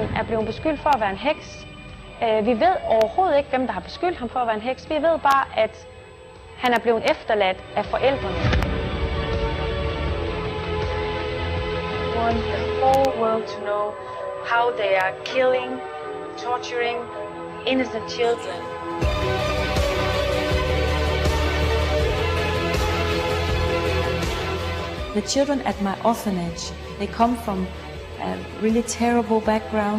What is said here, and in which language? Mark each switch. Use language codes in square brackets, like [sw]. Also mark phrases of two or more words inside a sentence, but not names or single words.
[da] blevet beskyldt for at være en heks. Vi ved overhovedet ikke, hvem der har beskyldt ham for at være en heks. Vi ved bare, at han er blevet efterladt af forældrene. [en] I want the whole world to know how they are killing, torturing innocent children. The children at my orphanage, they come from a really terrible background.